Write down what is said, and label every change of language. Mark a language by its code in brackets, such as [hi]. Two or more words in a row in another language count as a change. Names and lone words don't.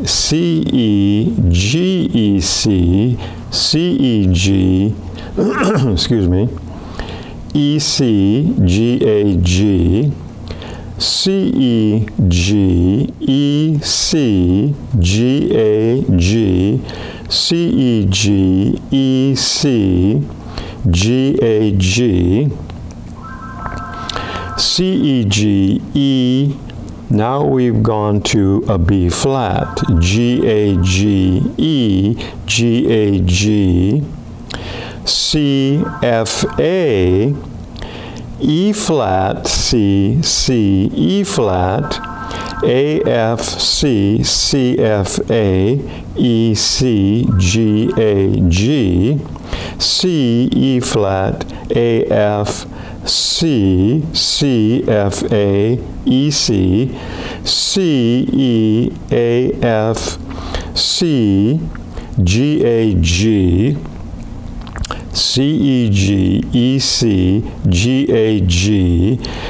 [en] C, E, G, E, C, C, E, G, excuse me, E, C, G, A, G, C, E, G, E, C, G, A, G, C, E, G, E, C, G, A, G, C, E, G, E. Now we've gone to a B flat. G, A, G, E, G, A, G, C, F, A, E flat, C, C, E flat, A, F, C, C, F, A, E, C, G, A, G, C, E flat, A, F, C, C, F, A, E, C, C, E, A, F, C, G, A, G, C, E, G, E, C, G, A, G,